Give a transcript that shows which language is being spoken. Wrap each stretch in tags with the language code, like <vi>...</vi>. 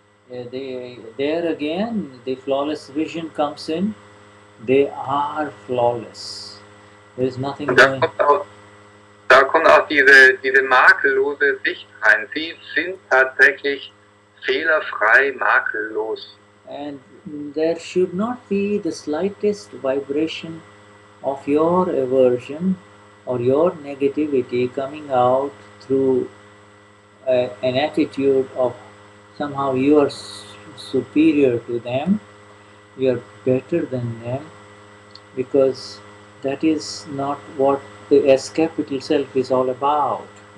<en>There again, the flawless vision comes in. They are flawless. There is nothing going.</en> <de>Da kommt auch diese makellose Sicht rein. Sie sind tatsächlich fehlerfrei, makellos.</de> <en>And there should not be the slightest vibration of your aversion or your negativity coming out through an attitude of somehow you are superior to them, you are better than them, because that is not what the S capital self is all about.</en>